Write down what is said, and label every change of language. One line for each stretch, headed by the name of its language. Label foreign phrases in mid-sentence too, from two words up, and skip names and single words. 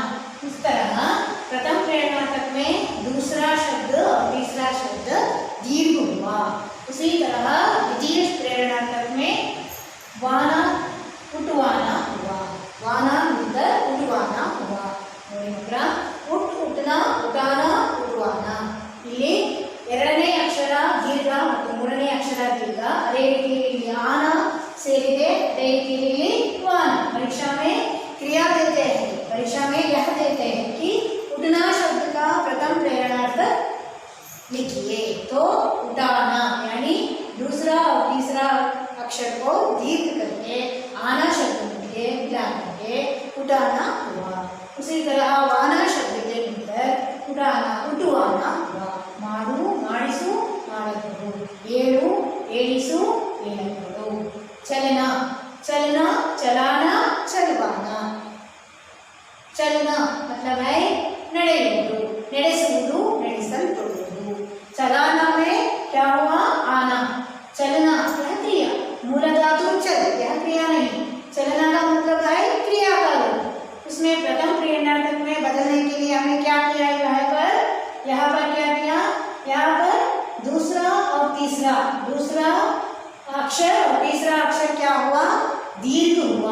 Hindi: इस तरह प्रथम प्रेरणार्थक में दूसरा शब्द और तीसरा शब्द दीर्घ हुआ। उसी तरह द्वितीय प्रेरणार्थक में वाना, उठवाना हुआ। वाना मिलकर उठवाना हुआ। उठ, उठना, उठाना, उठवाना।
Kannada: ಇಲ್ಲಿ ಎರಡನೇ ಅಕ್ಷರ ದೀರ್ಘ ಮತ್ತು ಮೂರನೇ ಅಕ್ಷರ ದೀರ್ಘ, ಅದೇ ರೀತಿಯಲ್ಲಿ ಆನ ಸೇರಿದೆ, अದೇ ರೀತಿಯಲ್ಲಿ वान।
Hindi: परीक्षा में क्रिया देते हैं, परीक्षा में यह देते हैं कि उठना शब्द का प्रथम प्रेरणार्थक लिखिए। तो उठाना यानी दूसरा और तीसरा अक्षर को दीर्घ करके आना शब्द में मिला करके उठाना हुआ। उसी तरह वाना शब्द के मिलकर उठाना, उठवाना हुआ।
Kannada: माಡು, ಮಾಡಿಸು, ಮಾಡಬಹುದು। ಏಳು, ಏಳಿಸು, ಏಳಬಹುದು।
Hindi: चलना, चलना, चलाना, चलवाना। चलना मतलब है
Kannada: ನಡೆಯುವುದು, ನಡೆಸುವುದು, ನಡೆಸಲ್ಪಡುವುದು।
Hindi: चलाना में क्या हुआ, आना। चलना यह क्रिया, मूल धातु चल, यह क्रिया नहीं। चलना का मतलब है क्रिया का रूप। उसमें प्रथम प्रेरणार्थक में बदलने के लिए हमने क्या किया, यहाँ पर क्या किया, यहाँ पर दूसरा और तीसरा, दूसरा अक्षर और तीसरा अक्षर क्या हुआ, दीर्घ हुआ।